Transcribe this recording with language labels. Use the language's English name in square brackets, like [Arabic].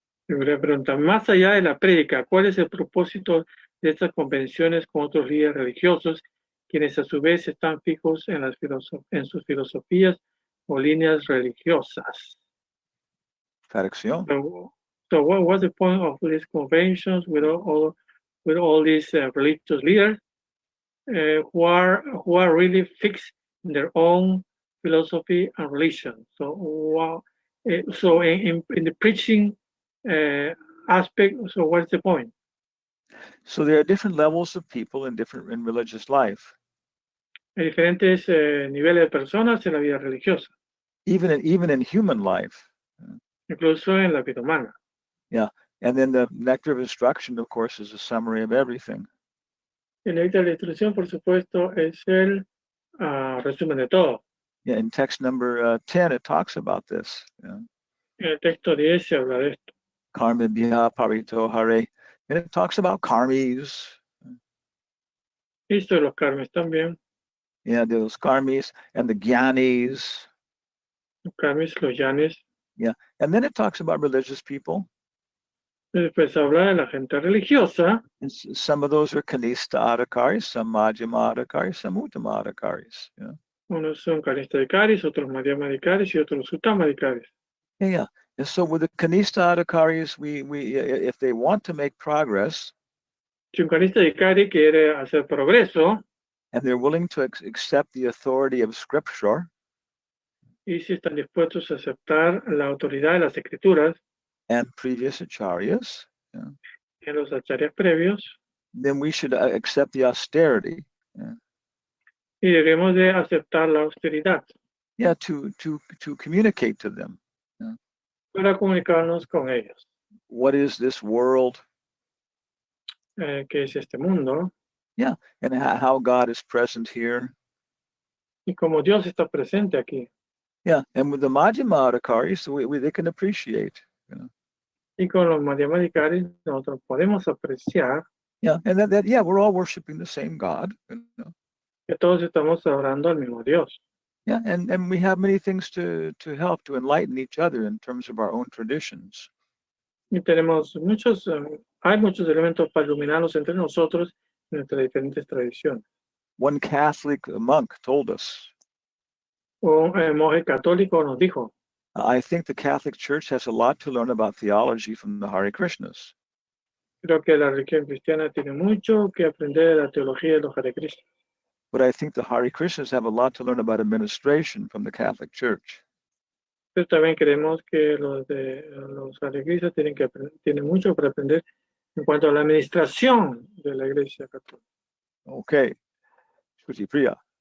[Spanish] Le pregunta, más allá de la prédica, ¿cuál es el propósito de estas convenciones con otros líderes religiosos, quienes a su vez están fijos en sus filosofías o líneas religiosas? Corrección. [English] So what was the point of these conventions with all these religious leaders who are really fixed in their own philosophy and religion? So in the preaching aspect, so what's the point? So there are different levels of people in religious life. [Spanish] Hay diferentes niveles de personas en la vida religiosa, [English] Even in human life. [Spanish] incluso en la vida humana. [English] Yeah. And then the nectar of instruction, of course, is a summary of everything. [Spanish] El néctar de la instrucción, por supuesto, es el resumen de todo. [English] Yeah, in text number 10, it talks about this. Yeah. [Spanish] En el texto 10 se habla de esto. [Sanskrit] Karma biha parito hare. [English] And it talks about karmis. [Spanish] Listo, los karmis también. [English] Yeah, those karmis and the gyanis. [Spanish] Los karmis, los yanis. [English] Yeah. And then it talks about religious people. [Spanish] Después habla de la gente religiosa. [English] And some of those are kanista adhikaris, some majjhima adhikaris, some uttama adhikaris. Yeah. [Spanish] Unos son kanista adhikaris, otros madhyama adhikaris y otros uttama adhikaris. [English] Yeah. And so with the kanista adhikaris, we if they want to make progress, [Spanish] Si un kanista adhikari quiere hacer progreso, [English] and they're willing to accept the authority of scripture, [Spanish] y si están dispuestos a aceptar la autoridad de las escrituras [English] and previous acharyas, [Spanish] en los acharyas previos, [English] then we should accept the austerity. [Spanish] y debemos de aceptar la austeridad [English] Yeah, to communicate to them. [Spanish] para comunicarnos con ellos. [English] What is this world? [Spanish] ¿Qué es este mundo? [English] Yeah, and how God is present here. [Spanish] Y como Dios está presente aquí. [English] Yeah, and with the Majjhima adhikaris, they can appreciate. [Spanish] Y con los madhyama adhikaris nosotros podemos apreciar. [English] Yeah, and that yeah, we're all worshiping the same God. [Spanish] Que todos estamos adorando al mismo Dios. [English] Yeah, and we have many things to help to enlighten each other in terms of our own traditions. [Spanish] Y tenemos hay muchos elementos para iluminarnos entre nosotros en nuestras diferentes tradiciones. [English] One Catholic monk told us. [Spanish] Un monje católico nos dijo. [English] I think the Catholic Church has a lot to learn about theology from the Hare Krishnas. [Spanish] Creo que la religión cristiana tiene mucho que aprender de la teología de los Hare Krishna. [English] But I think the Hare Krishnas have a lot to learn about administration from the Catholic Church. [Spanish] Pero también creemos que los Hare Krishna tienen mucho para aprender en cuanto a la administración de la Iglesia Católica. [English] Okay. Shruti Priya.